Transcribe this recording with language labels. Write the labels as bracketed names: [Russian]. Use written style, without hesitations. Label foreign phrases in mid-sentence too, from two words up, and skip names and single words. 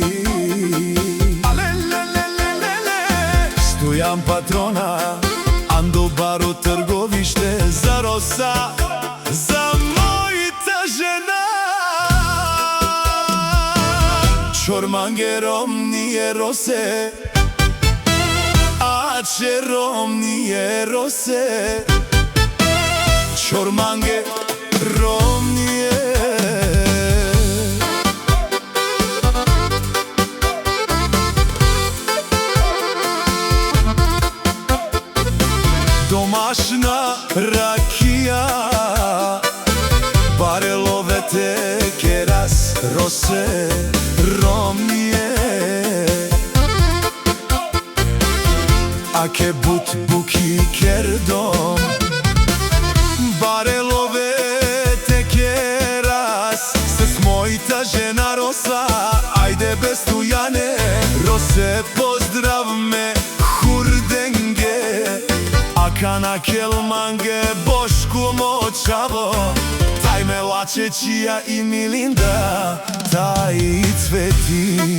[Romany] Стојан Патрона, Андо Баро, Трговиште, [Macedonian] за Роса, за мојата жена. [Romany] Чормангером ние Росе, а чером ние Росе. Чорманге ром ние. [Macedonian] Домашна ракија, [Romany] бареловете керас Росе, ром ние. Аке бут буки кердом, бареловете керас [Macedonian] с мојата жена [Romany] Роса. Ајде бе Стојане, Росе поздрав ме хурденге. Акана келманге Бошко мочаво, тај ме лаче чија и Милинда, тај и Цвети.